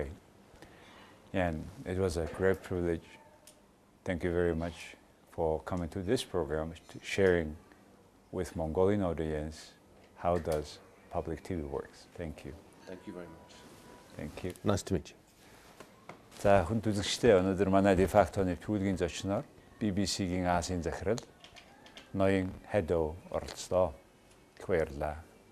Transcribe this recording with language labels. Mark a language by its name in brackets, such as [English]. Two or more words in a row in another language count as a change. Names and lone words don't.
[English] And it was a great privilege. Thank you very much for coming to this program, sharing with Mongolian audience how does public TV works. Thank you. Thank you very much. Thank you. Nice to meet you. [Mongolian] За хүн үзэгчдээ өнөөдөр манай дефактоны төвлөгийн зочноор BBC-гийн Азийн захирал ноён Haddow оролцлоо. Их баярлалаа.